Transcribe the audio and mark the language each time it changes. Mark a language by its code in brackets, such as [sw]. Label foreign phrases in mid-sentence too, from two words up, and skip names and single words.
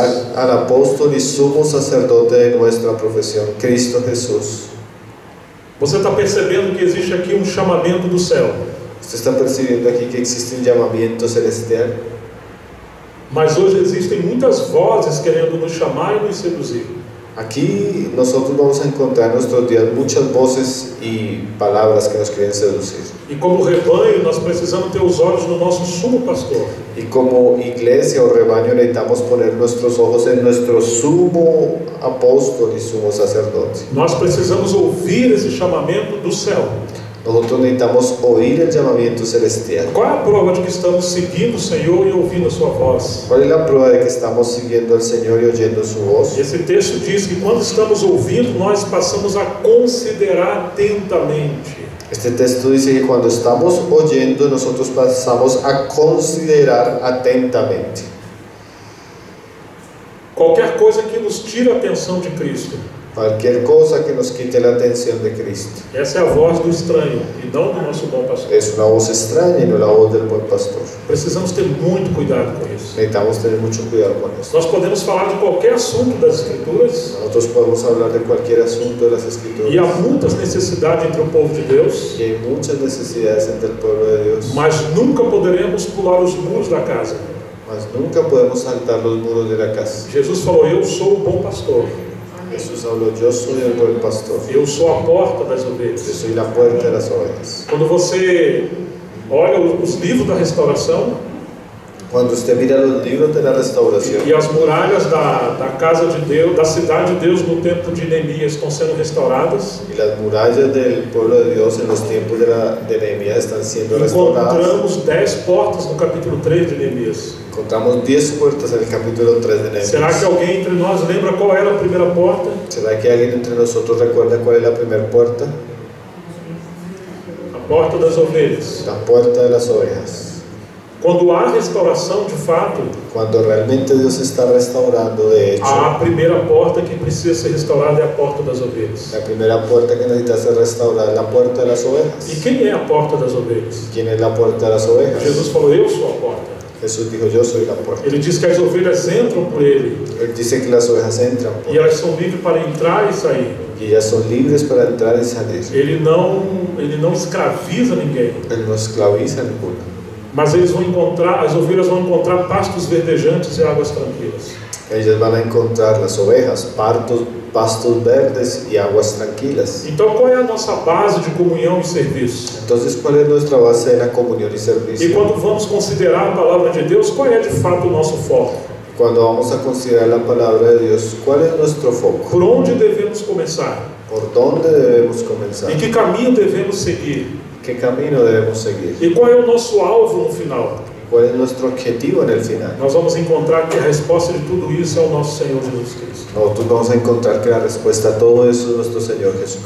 [es] Jesus. al apóstol y sumo sacerdote de nuestra profesión, Cristo Jesús. [pt] Você está percebendo que existe aqui um chamamento do céu, [es] Usted está percibiendo aquí que existe un llamamiento celestial, [pt] mas hoje existem muitas vozes querendo nos chamar e nos seduzir. [es] aquí nosotros vamos a encontrar en nuestros días muchas voces y palabras que nos quieren seducir. [pt] E como rebanho, nós precisamos ter os olhos no nosso sumo pastor. [es] Y como iglesia o rebaño necesitamos poner nuestros ojos en nuestro sumo apóstol y sumo sacerdote. [pt] Nós precisamos ouvir esse chamamento do céu. [es] Nosotros necesitamos oír el llamamiento celestial. [pt] Qual é a prova de que estamos seguindo o Senhor e ouvindo a sua voz? [es] ¿Cuál es la prueba de que estamos siguiendo al Señor y oyendo su voz? [pt] Esse texto diz que quando estamos ouvindo, nós passamos a considerar atentamente. [es] Este texto dice que cuando estamos oyendo, nosotros pasamos a considerar atentamente. [pt] Qualquer coisa que nos tire a atenção de Cristo. [es] Cualquier cosa que nos quite la atención de Cristo. [pt] Essa é a voz do estranho e não do nosso bom pastor. [es] Es una voz extraña y no la voz del buen pastor. [pt] Precisamos ter muito cuidado com isso. [es] Necesitamos tener mucho cuidado con eso. [pt] Nós podemos falar de qualquer assunto das Escrituras [es] Nosotros podemos hablar de cualquier asunto de las [pt] e há [es] Escrituras. [pt] muitas necessidades entre o povo de Deus, [es] Y hay muchas necesidades entre el pueblo de Dios. [pt] mas nunca poderemos pular os muros da casa. [es] Mas nunca podemos saltar los muros de la casa. [pt] Jesus falou: eu sou o bom pastor, [es] Jesús habló, yo soy el buen pastor. [pt] eu sou a porta das [es] Yo [pt] ovelhas. [es] soy la puerta de las ovejas. [pt] Quando você olha os livros da restauração, [es] Cuando usted mira los libros de la restauración [pt] e as muralhas da casa de Deus, da cidade de Deus no tempo de Neemias estão sendo restauradas, [es] y las murallas del pueblo de Dios en los tiempos de Nehemías están siendo restauradas, [pt] encontramos 10 portas no capítulo 3 de Neemias. [es] encontramos 10 puertas en el capítulo 3 de Nehemías. [pt] Será que alguém entre nós lembra qual era a primeira porta? [es] ¿Será que alguien entre nosotros recuerda cuál es la primera puerta? [pt] A porta das ovelhas. [es] La puerta de las ovejas. [pt] Quando há restauração de fato, [es] Cuando realmente Dios está restaurando, de hecho, [pt] a primeira porta que precisa ser restaurada é a porta das ovelhas. [es] la primera puerta que necesita ser restaurada es la puerta de las ovejas. [pt] E quem é a porta das ovelhas? [es] ¿Quién es la puerta de las ovejas? [pt] Jesus falou: eu sou a porta. [es] Jesús dijo, yo soy la puerta. [pt] Ele diz que as ovelhas entram por ele [es] Él dice que las ovejas entran por [pt] e elas são livres para entrar e sair. [es] y ellas son libres para entrar y salir. [pt] Ele não escraviza ninguém, [es] Él no esclaviza a ninguno. [pt] mas as ovelhas vão encontrar pastos verdejantes e águas tranquilas. [es] Ellas van a encontrar, las ovejas, pastos verdes y aguas tranquilas. [pt] Então, qual é a nossa base de comunhão e serviço? [es] Entonces, ¿cuál es nuestra base de la comunión y [pt] E [es] servicio? [pt] quando vamos considerar a palavra de Deus, qual é de fato o nosso foco? [es] Cuando vamos a considerar la palabra de Dios, ¿cuál es nuestro foco? [pt] Por onde devemos começar? [es] ¿Por dónde debemos comenzar? [pt] Em que caminho devemos seguir? [es] ¿Qué camino debemos seguir? [pt] E qual é o nosso alvo no final? [es] ¿Cuál es nuestro objetivo en el final? [pt] Nós vamos encontrar que a resposta de tudo isso é o nosso Senhor Jesus Cristo. [es] Nosotros vamos a encontrar que la respuesta a todo eso es nuestro Señor Jesucristo.